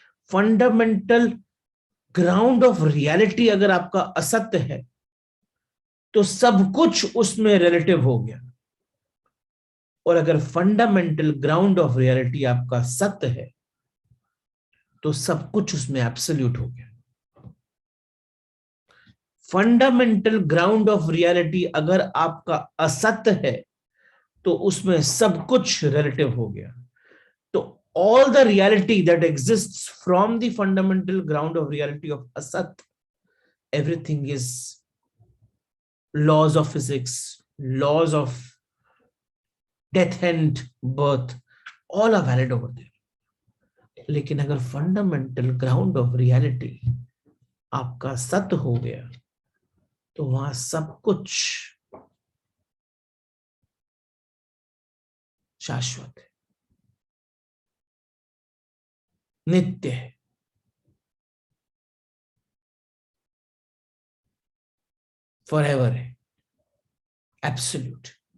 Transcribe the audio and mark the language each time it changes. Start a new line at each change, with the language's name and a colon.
Hindi: Fundamental ground of reality अगर आपका असत्य है तो सब कुछ उसमें रिलेटिव हो गया, और अगर फंडामेंटल ग्राउंड ऑफ रियलिटी आपका सत्य है तो सब कुछ उसमें एब्सोल्यूट हो गया। फंडामेंटल ग्राउंड ऑफ रियलिटी अगर आपका असत्य है तो उसमें सब कुछ रिलेटिव हो गया।
English: तो all the reality that exists from the fundamental ground of reality of asat, everything is laws of physics, laws of death and birth, all are valid over there।
Hindi: लेकिन अगर फंडामेंटल ग्राउंड ऑफ रियलिटी आपका सत्य हो गया तो वहां सब कुछ शाश्वत है, नित्य है, फॉरएवर है, एब्सोल्यूट।